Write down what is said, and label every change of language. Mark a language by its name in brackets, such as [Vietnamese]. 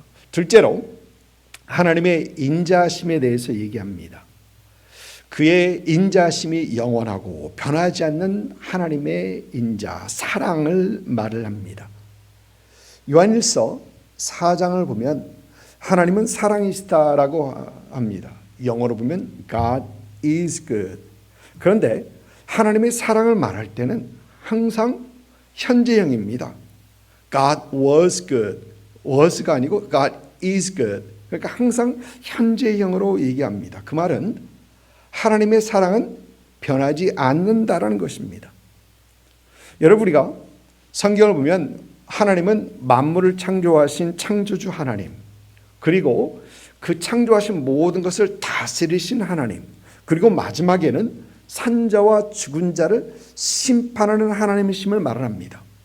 [Korean] 둘째로 하나님의 인자심에 대해서 얘기합니다. 그의 인자심이 영원하고 변하지 않는 하나님의 인자, 사랑을 말을 합니다. 요한일서 4장을 보면 하나님은 사랑이시다라고 합니다. 영어로 보면 [English] God is good. [Korean] 그런데 하나님의 사랑을 말할 때는 항상 현재형입니다. [English] God was good. was가 [Korean] 아니고 [English] God is good. [Korean] 그러니까 항상 현재형으로 얘기합니다. 그 말은 하나님의 사랑은 변하지 않는다라는 것입니다. 여러분, 우리가 성경을 보면 하나님은 만물을 창조하신 창조주 하나님, 그리고 그 창조하신 모든 것을 다스리신 하나님, 그리고 마지막에는 산자와 죽은 자를 심판하는 하나님이심을 말을 합니다.